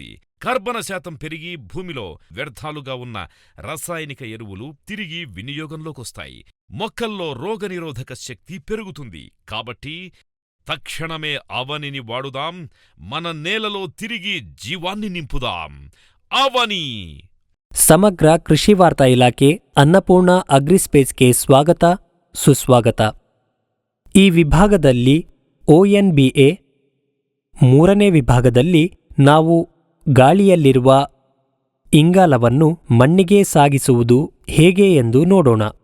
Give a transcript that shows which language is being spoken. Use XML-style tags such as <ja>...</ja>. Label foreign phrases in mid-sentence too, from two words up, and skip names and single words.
<te>కర్బన శాతం పెరిగి భూమిలో వ్యర్థాలుగా ఉన్న రసాయనిక ఎరువులు తిరిగి వినియోగంలోకొస్తాయి. మొక్కల్లో రోగనిరోధక శక్తి పెరుగుతుంది. కాబట్టి తక్షణమే అవనిని వాడుదాం. మన నేలలో తిరిగి జీవాన్ని నింపుదాం.</te> <kn>ಅವನಿ. ಸಮಗ್ರ ಕೃಷಿ ವಾರ್ತಾ ಇಲಾಖೆ ಅನ್ನಪೂರ್ಣ ಅಗ್ರಿಸ್ಪೇಸ್ಗೆ ಸ್ವಾಗತ ಸುಸ್ವಾಗತ. ಈ ವಿಭಾಗದಲ್ಲಿ ONBA 3ನೇ ವಿಭಾಗದಲ್ಲಿ ನಾವು ಗಾಳಿಯಲ್ಲಿರುವ ಇಂಗಾಲವನ್ನು ಮಣ್ಣಿಗೆ ಸಾಗಿಸುವುದು ಹೇಗೆ ಎಂದು ನೋಡೋಣ.</kn>